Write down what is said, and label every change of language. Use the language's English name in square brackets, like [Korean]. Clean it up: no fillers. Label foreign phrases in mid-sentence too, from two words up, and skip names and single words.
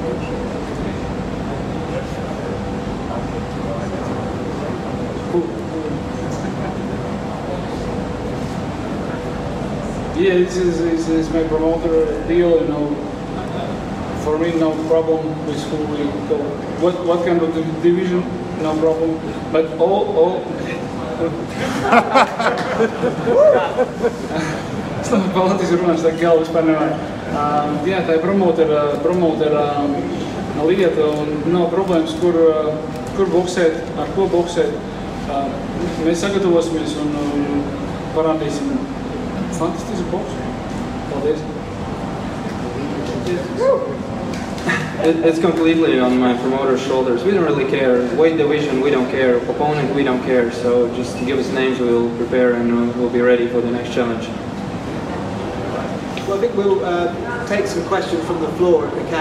[English] Yeah, this is my promoter deal, you know. For me, no problem with who we go. What kind of division? No problem. But all. [Latvian] Paldies, runāšu, tā galva vispār nevajag. Jā, tā ir promotera lieta un nav problēmas, kur boksēt, ar ko boksēt. Mēs sagatavosimies un parādīsim fantastisku boksu. Paldies. [English] It's completely on my promoter's shoulders. We don't really care. Weight division, we don't care. Opponent, we don't care. So just give us names, we'll prepare, and we'll be ready for the next challenge. Well, I think we'll take some questions from the floor if we can.